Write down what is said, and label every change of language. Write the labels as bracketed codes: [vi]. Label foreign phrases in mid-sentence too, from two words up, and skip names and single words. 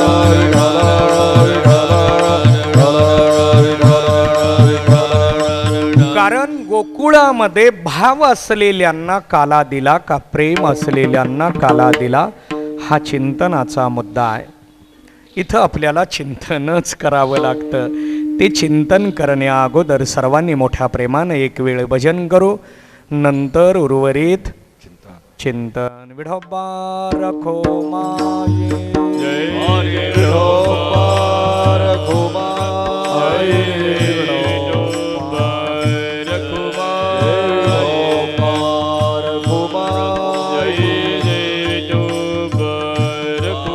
[mr] कारण गोकुळामध्ये भाव असलेल्यांना काला दिला का प्रेम असलेल्यांना काला दिला, हा चिंतनाचा मुद्दा आहे. इथं आपल्याला चिंतनच करावं लागतं. ते चिंतन करण्या अगोदर सर्वांनी मोठ्या प्रेमानं एक वेळ भजन करू, नंतर उर्वरित चिंतन विठोबा रखो माये जय विठोबा रखो माये विठोबा रखो विठोबा रखो माये जय विठोबा रखो